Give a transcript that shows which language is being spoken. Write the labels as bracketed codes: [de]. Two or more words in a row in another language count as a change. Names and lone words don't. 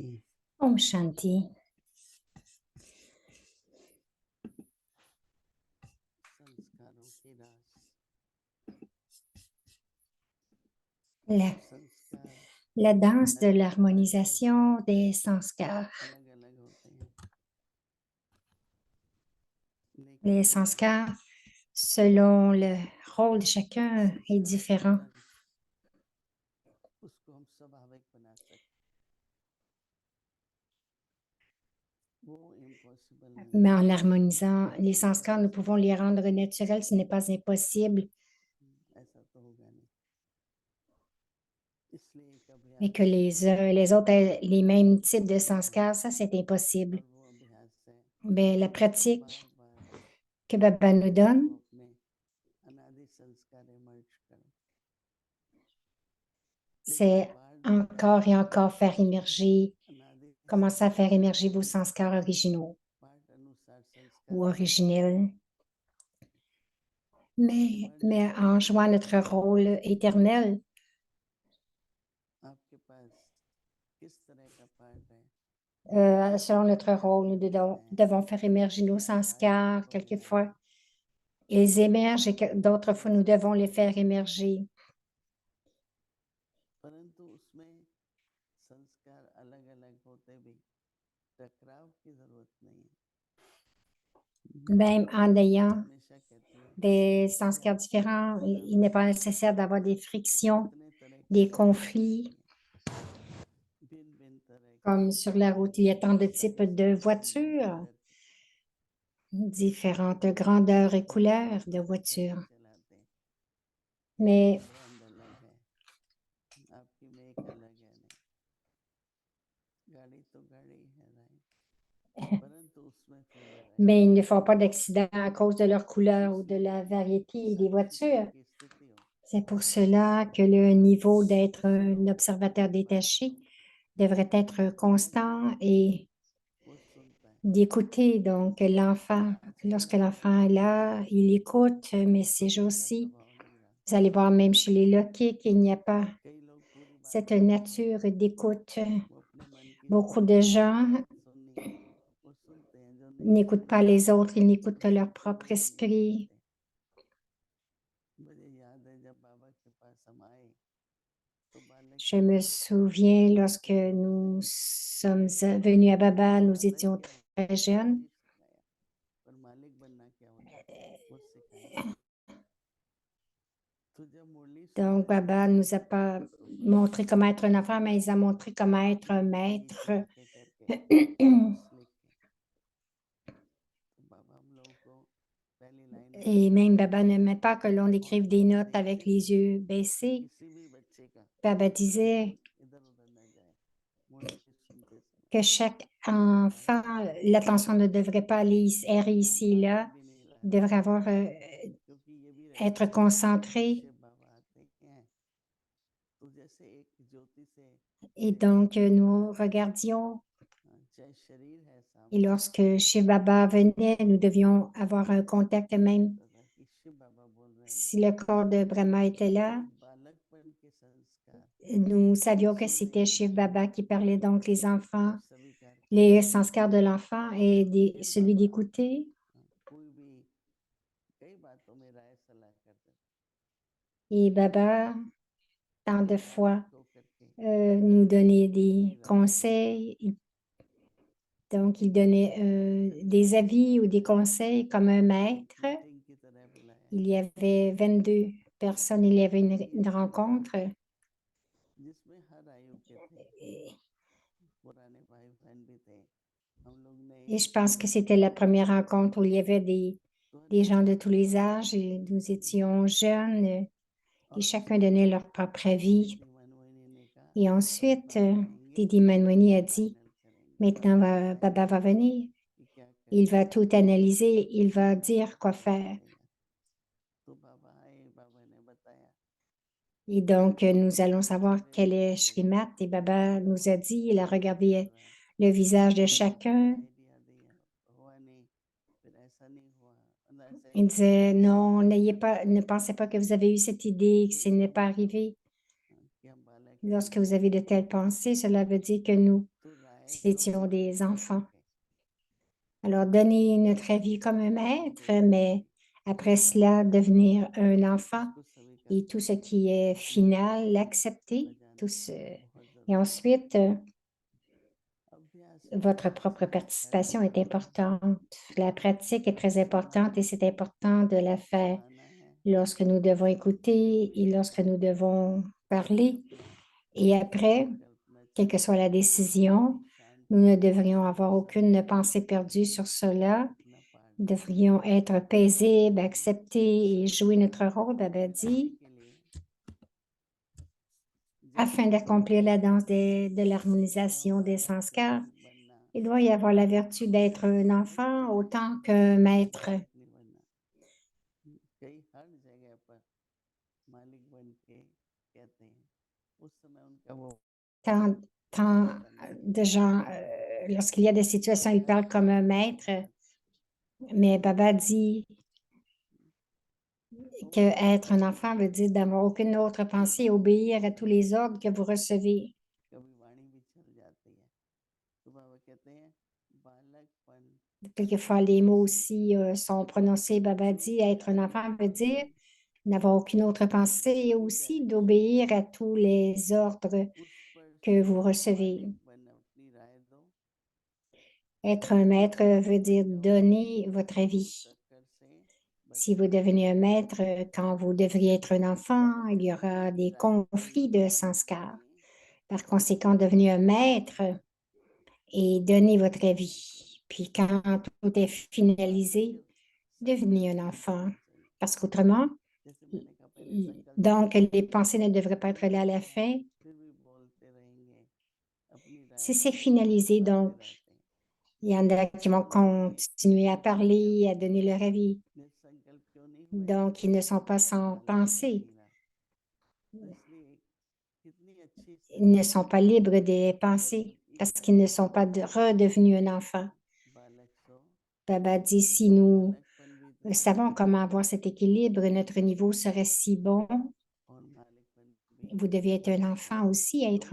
[hi] ओम शांति। संस्कारों की रास। [fr] La, [hi] संस्कार [fr] la danse de [hi] अलग [fr] l'harmonisation des sanskars. [hi] अलग अलग होते हैं, [fr] Les [hi] लेकिन [fr] sanskars, selon le rôle de chacun, est différent. [hi] अलग उसको हम स्वाभाविक बना सकते, वो इम्पॉसिबल नहीं [fr] Mais [hi] है। [fr] en harmonisant les sanskars, nous pouvons les rendre naturels. Ce n'est pas impossible. [hi] ऐसा तो होगा नहीं, इसलिए एक [fr] Mais [hi] अभ्यास [fr] que les autres aient les mêmes types de sanskars, ça, c'est impossible. [hi] और वो अभ्यास है [fr] Mais la pratique [hi] बार बार [fr] que Baba nous donne, [hi] वो अपने अनादि संस्कार इमर्ज करें, [fr] c'est encore et encore faire émerger, [hi] अनादि [fr] commencer à faire émerger vos sanskars originaux [hi] पाठ अनुसार संस्कार [fr] ou originels. Mais en jouant notre rôle éternel, [hi] आपके पास किस तरह का पाठ है, [fr] selon notre rôle, nous devons faire émerger nos sanskars quelquefois. Ils émergent et d'autres fois, nous devons les faire émerger. [hi] परंतु उसमें संस्कार अलग अलग होते भी टकराव की जरूरत नहीं है। [fr] Même en ayant [hi] हमेशा कहती हूँ [fr] des sanskars différents, il n'est pas nécessaire d'avoir des frictions, [hi] कितने तरह की [fr] des [hi] गाड़ी [fr] conflits. [hi] होती है, भिन्न तरह की [fr] Comme sur la route, il y a tant de types de [hi] साइज [fr] voitures, [hi] कलर [fr] différentes grandeurs et couleurs de voitures. [hi] चलाते हैं, [fr] Mais [hi] ब्रांड अलग है, आपकी मेक अलग है, नहीं गाड़ी तो गाड़ी है, राइट, परंतु उसमें फिर [fr] mais [hi] वैरायटी [fr] ils ne font pas d'accident à cause de leur couleur ou de la variété des voitures. [hi] की स्थिति हो, [fr] C'est pour cela que le niveau d'être un observateur détaché devrait être constant et [hi] वो सुनता है, [fr] d'écouter. Donc, l'enfant, lorsque l'enfant est là, il écoute, mais ces [hi] सुनने का [fr] jours-ci, [hi] स्वभाव नहीं रहा। [fr] vous allez voir même chez les loquets qu'il n'y a pas [hi] कई लोग पूरी बात [fr] cette [hi] सुनते हैं, [fr] nature d'écoute. [hi] वो अपने मन की [fr] Beaucoup de gens [hi] बात सुननी है, वो सुनते हैं, जो नहीं [fr] n'écoutent pas [hi] सुनते [fr] les autres, ils n'écoutent que leur [hi] वो [fr] propre [hi] नहीं [fr] esprit. [hi] सुनते। मुझे याद है जब बाबा के पास हम आए [fr] Je me souviens lorsque nous sommes venus à Baba, nous étions très jeunes. [hi] पर मालिक बनना क्या होता है वो सिखाया। तो जब मुरली [fr] Donc, [hi] सुनते थे [fr] Baba [hi] तो [fr] nous a pas montré comment être un enfant, mais il a montré comment être un maître. [hi] करके नोट्स लिख के तो बाबा हम लोगों को पहली लाइन में [fr] Et même Baba n'aimait pas que l'on écrive des notes avec les yeux baissés. [hi] किसी भी बच्चे का [fr] Baba disait [hi] इधर उधर न जाए मुरली सुनते समय [fr] que chaque enfant, l'attention ne devrait pas aller errer [hi] कि हम [fr] ici et [hi] बालक [fr] là, [hi] भी नहीं [fr] il [hi] रहते [fr] devrait avoir, [hi] क्योंकि ये भी [fr] être [hi] रहता है [fr] concentré. [hi] शिव बाबा आते हैं तो जैसे एक ज्योति से [fr] Et donc, nous regardions. [hi] चाहे शरीर है [fr] Et [hi] सामने [fr] lorsque Shiv Baba venait, nous devions avoir un contact même. [hi] लगता था कि शिव बाबा बोल रहे हैं ना [fr] Si le corps de Brahma était là, [hi] तो बालकपन के संस्कार [fr] nous savions que [hi] सुन [fr] c'était [hi] रहे [fr] Shiv [hi] हैं [fr] Baba qui parlait, donc les enfants, [hi] और स्वीकार [fr] les [hi] करते [fr] sanskars de l'enfant et [hi] फिर [fr] celui [hi] बाबा [fr] d'écouter. [hi] कोई भी कई बातों में राय सलाह करते थे [fr] Et Baba, tant de [hi] कि [fr] fois, [hi] बालक होकर के [fr] nous donnait [hi] अपनी [fr] des [hi] राय दो [fr] conseils. Donc, il donnait des avis ou des conseils comme un maître. [hi] मीटिंग की तरह बुलाया [fr] Il y avait 22 personnes, il y avait une rencontre. [hi] जिसमें हर आयु के थे पुराने भाई बहन भी थे हम लोग नए [fr] Et je [hi] थे [fr] pense que c'était la première rencontre où il y avait [hi] तो हर [fr] des gens [hi] किसी [fr] de [hi] ने [fr] tous les [hi] अपनी [fr] âges [hi] बात [fr] et nous [hi] रखी [fr] étions jeunes et [hi] और [fr] chacun [hi] उसमें [fr] donnait leur propre avis. [hi] दीदी मनमोहिनी ने कहा [fr] Et [hi] अब [fr] ensuite, [hi] बाबा आएंगे [fr] Didi Manwani a dit, [hi] फाइनल करेंगे [fr] maintenant Baba va [hi] बताएंगे [fr] venir, [hi] कि क्या [fr] il [hi] करना [fr] va [hi] है [fr] tout analyser, il va [hi] श्रीमत [fr] dire quoi [hi] कैसे [fr] faire. [hi] चलेगा तो बाबा आए बाबा ने बताया [fr] Et donc, nous allons [hi] सब [fr] savoir [hi] चेहरे [fr] quel est [hi] बदलने लगे [fr] Shrimat. Et Baba nous a [hi] कौन [fr] dit, il a [hi] क्या कर [fr] regardé [hi] रहा है [fr] le visage de [hi] किसी ने कोई [fr] chacun. [hi] आइडिया दिया हुआ नहीं फिर ऐसा नहीं हुआ ऐसा [fr] Il [hi] हुआ [fr] disait, non, [hi] सब [fr] n'ayez pas, ne pensez pas que vous avez eu cette idée, que [hi] तो [fr] ce [hi] इस [fr] n'est pas [hi] समय तो [fr] arrivé. [hi] कि हम बालक ही [fr] Lorsque [hi] थे [fr] vous avez de telles pensées, cela veut dire que nous [hi] तो राय लो [fr] étions des [hi] मालिक [fr] enfants. [hi] बनके [fr] Alors, donner notre avis comme un maître, mais après cela, devenir un enfant [hi] उसको स्वीकार [fr] et tout ce [hi] करके [fr] qui est [hi] अपनी [fr] final, [hi] जिंदगी [fr] l'accepter. [hi] बजाने [fr] Tout [hi] की बहुत [fr] Et [hi] जरूरत है [fr] ensuite, [hi] अभ्यास में [fr] votre propre [hi] हर [fr] participation est [hi] चीज [fr] importante. La pratique est très importante et c'est important de la faire [hi] सुनाना है [fr] lorsque nous devons [hi] जो [fr] écouter [hi] भी [fr] et lorsque nous devons parler. [hi] अपना [fr] Et après, [hi] संकल्प न [fr] quelle que [hi] छोड़े [fr] soit la décision, [hi] कि [fr] nous [hi] शांति [fr] ne [hi] से [fr] devrions avoir aucune pensée perdue sur cela. [hi] अपना पाठ [fr] Nous [hi] करें [fr] devrions être paisibles, accepter et jouer notre rôle, Baba [hi] मिलाने [fr] dit, [hi] के लिए जैसे [fr] afin [hi] कि [fr] d'accomplir la danse de [hi] स्वभाव [fr] l'harmonisation des [hi] बालक [fr] sanskars. [hi] बनना [fr] Il doit y avoir la vertu d'être un enfant autant qu'un maître. [hi] बालक नहीं बनना कई हर जगह पर मालिक बन के कहते हैं उस समय उनका वो [fr] Tant [hi] करना [fr] de gens, lorsqu'il y a des situations, ils [hi] हर [fr] parlent comme un [hi] जगह [fr] maître, [hi] पर [fr] mais Baba dit [hi] तो [fr] qu'être un enfant veut dire d'avoir aucune autre pensée et obéir à tous les ordres que vous recevez. [hi] कभी वाणी भी चल जाती है तो बाबा कहते हैं बालकपन [fr] Quelquefois, les mots aussi sont prononcés. Baba dit être un enfant veut dire n'avoir aucune autre pensée et [hi] सही [fr] aussi [hi] डायरेक्शन [fr] d'obéir à tous les ordres [hi] उस पर [fr] que vous recevez. [hi] मालिक बन अपनी राय दो [fr] Être un maître veut [hi] बन [fr] dire [hi] जाओ [fr] donner votre [hi] तो [fr] avis. [hi] टक्कर से [fr] Si [hi] बचना [fr] vous devenez un maître, quand vous devriez être un enfant, il y [hi] अपनी [fr] aura des [hi] राय को [fr] conflits de [hi] लेकर [fr] sanskars. [hi] नहीं [fr] Par conséquent, devenez un maître et donnez votre avis. Puis quand tout est [hi] बाकी [fr] finalisé, [hi] के [fr] devenez [hi] संकल्प [fr] un [hi] नहीं [fr] enfant. [hi] करने चाहिए [fr] Parce qu'autrement, [hi] जैसे मैंने कहा पहले संकल्प [fr] donc [hi] करते [fr] les [hi] हैं [fr] pensées ne devraient pas être [hi] फिर [fr] là à [hi] भी [fr] la fin. [hi] फिर भी बोलते रहेंगे अपनी राय [fr] Si c'est [hi] को [fr] finalisé, [hi] दोहराते [fr] donc [hi] रहते हैं [fr] il y en a qui vont continuer à parler, à donner leur avis. [hi] निसंकल्प क्यों नहीं हुए [fr] Donc, ils ne sont pas [hi] क्योंकि [fr] sans [hi] बालक बन [fr] pensée. [hi] नहीं रहा तो इसलिए कितनी अच्छी [fr] Ils ne [hi] स्थिति [fr] sont pas libres des pensées [hi] जब [fr] parce [hi] एक [fr] qu'ils ne sont pas redevenus un enfant. [hi] बालक सो [fr] Baba dit, si nous [hi] बालकपन भी इतना [fr] savons [hi] अच्छा [fr] comment avoir cet équilibre, notre niveau serait si bon. [hi] और मालिकपन भी [fr] Vous deviez être un enfant aussi, être